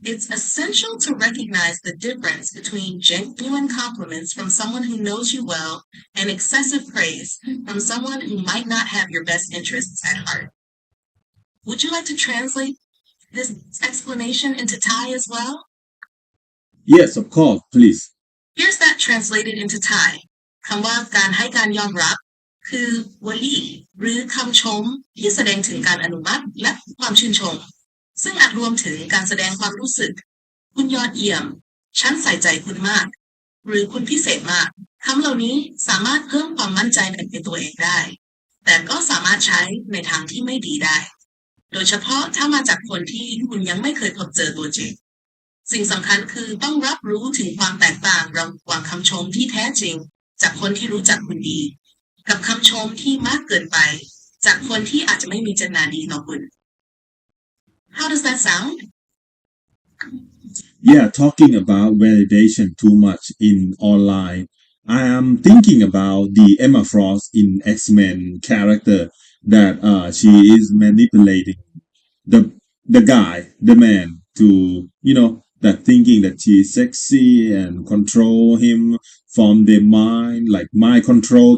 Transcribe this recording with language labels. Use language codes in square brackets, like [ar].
[en] It's essential to recognize the difference between genuine compliments from someone who knows you well and excessive praise from someone who might not have your best interests at heart. Would you like to translate this explanation into Thai as well? Yes, of course, please. Here's that translated into Thai. [th] คำว่าการให้การยอมรับคือวลีหรือคำชมที่แสดงถึงการอนุมัติและความชื่นชมซึ่งอาจรวมถึงการแสดงความรู้สึกคุณยอดเยี่ยมฉันใส่ใจคุณมากหรือคุณพิเศษมากคำเหล่านี้สามารถเพิ่มความมั่นใจในตัวเองได้แต่ก็สามารถใช้ในทางที่ไม่ดีได้โดยเฉพาะถ้ามาจากคนที่คุณยังไม่เคยพบเจอตัวจริง สิ่งสำคัญคือต้องรับรู้ถึงความแตกต่างระหว่างคำชมที่แท้จริงจากคนที่รู้จักคุณดีกับคำชมที่มากเกินไปจากคนที่อาจจะไม่มีเจตนาดีต่อคุณ [en] How does that sound? Yeah, talking about validation too much in online. I am thinking about the Emma Frost in X-Men character that she is manipulating the guy, the man, to that thinking that she is sexy and control him from their mind, like mind control.